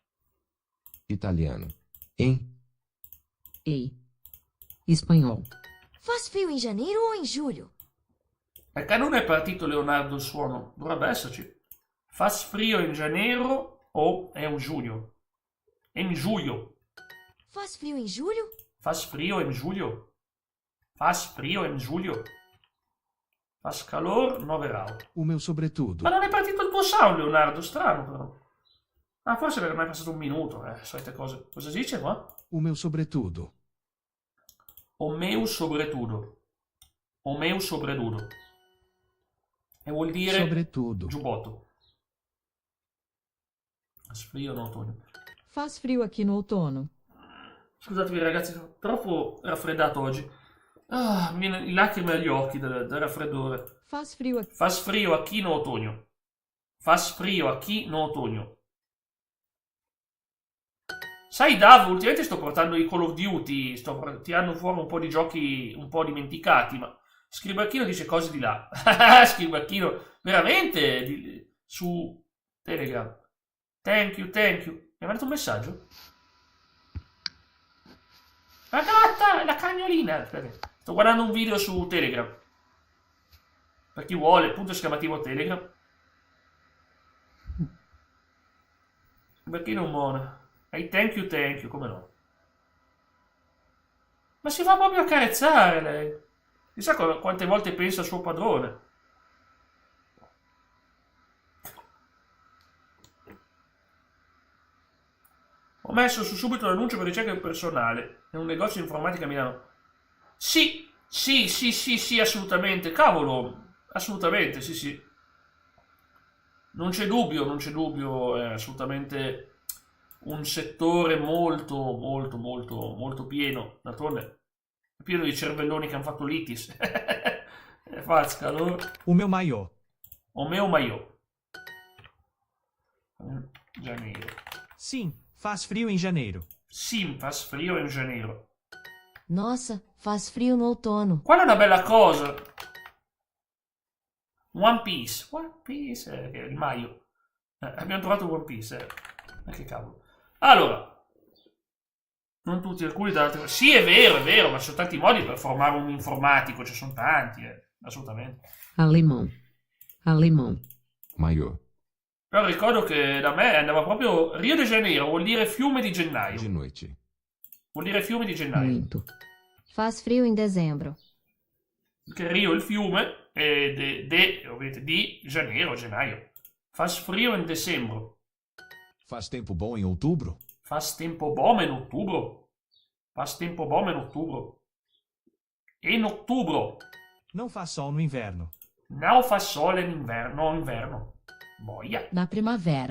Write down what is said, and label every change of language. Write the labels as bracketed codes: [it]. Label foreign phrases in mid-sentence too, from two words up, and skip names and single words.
[it] Italiano. Em. [pt] Ei. Espanhol. Faz frio em janeiro ou em julho? [it] Perché non è partito Leonardo il suono? Dovrebbe esserci. [pt] Faz frio in janeiro [it] o è un giugno? In giugno. [pt] Faz frio em julho? Faz frio [it] in giugno. [pt] Faz frio [it] in giugno. [pt] Faz calor 9 gradi. O meu sobretudo. [it] Ma non è partito il tuo sound, Leonardo, strano però. Ah, forse perché non è passato un minuto, solite cose. Cosa dice qua? [pt] O meu sobretudo. O meu sobretudo. O meu sobretudo. [it] E vuol dire [pt] Sobretudo. giubbotto. Faz frio no outono. Faz frio aqui no outono. [it] Scusatemi ragazzi, sono troppo raffreddato oggi. Ah, mi viene lacrime agli occhi del raffreddore. [pt] Faz frio aqui. Faz frio aqui no outono. Faz frio aqui no outono. [it] Sai Dav, ultimamente sto portando i Call of Duty, sto tirando fuori un po' di giochi un po' dimenticati, ma Scribacchino dice cose di là. Scribacchino, veramente? Su Telegram. [en] Thank you, thank you. [it] Mi ha mandato un messaggio? La gatta, la cagnolina. Aspetta. Sto guardando un video su Telegram. Per chi vuole, punto esclamativo Telegram. Perché non buona? [en] Hey, thank you, [it] come no? Ma si fa proprio accarezzare lei. Chissà quante volte pensa al suo padrone. Ho messo su subito l'annuncio per ricerca del personale in un negozio di informatica a Milano. Sì, assolutamente. Cavolo, assolutamente, sì. Non c'è dubbio, è assolutamente un settore molto pieno. D'altronde è pieno di cervelloni che hanno fatto l'itis. [pt] Faz calor. O meu maiô. O meu maiô. Janeiro. Sim, faz frio em janeiro. Sim, faz frio in janeiro. Nossa, faz frio no outono. [it] Qual è una bella cosa? One Piece, il Maio. Abbiamo trovato One Piece, che cavolo. Allora, non tutti, alcuni da altre. Sì, è vero, ma ci sono tanti modi per formare un informatico, ci sono tanti, assolutamente. [pt] Alemão. Maior. [it] Però ricordo che da me andava proprio Rio de Janeiro, vuol dire fiume di gennaio. [pt] De noite. [it] Vuol dire fiume di gennaio. [pt] Muito. Faz frio em dezembro. [it] Perché Rio è il fiume e ovviamente di Janeiro, gennaio. [pt] Faz frio [it] in dicembre. [pt] Faz tempo bom em outubro? Faz tempo bom in outubro. Faz tempo bom in outubro. In outubro. Não faz sol no inverno. Não faz sol in inverno. Boia. Na primavera.